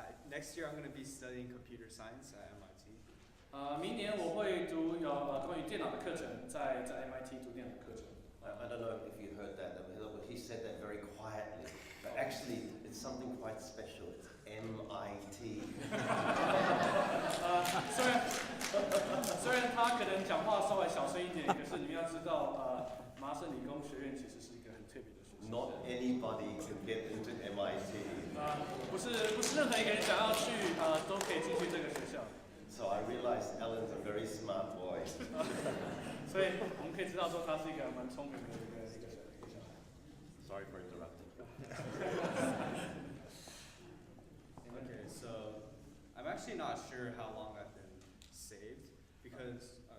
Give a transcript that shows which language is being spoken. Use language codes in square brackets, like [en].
[en] Next year I'm going to be studying computer science at MIT. [zh] 明年我会读关于电脑的课程，在 MIT 读电脑的课程。 [en] I don't know if you heard that. He said that very quietly. But actually, it's something quite special. It's MIT. [zh] 虽然他可能讲话稍微小声一点，可是你们要知道，麻省理工学院其实是一个很特别的学校。 [en] Not anybody can get into MIT. [zh] 不是任何一个人想要去都可以进去这个学校。 [en] So I realized Alan's a very smart boy. [zh] 所以我们可以知道说他是一个蛮聪明的一个小孩。 [en] Sorry for interrupting. Okay, so I'm actually not sure how long I've been saved because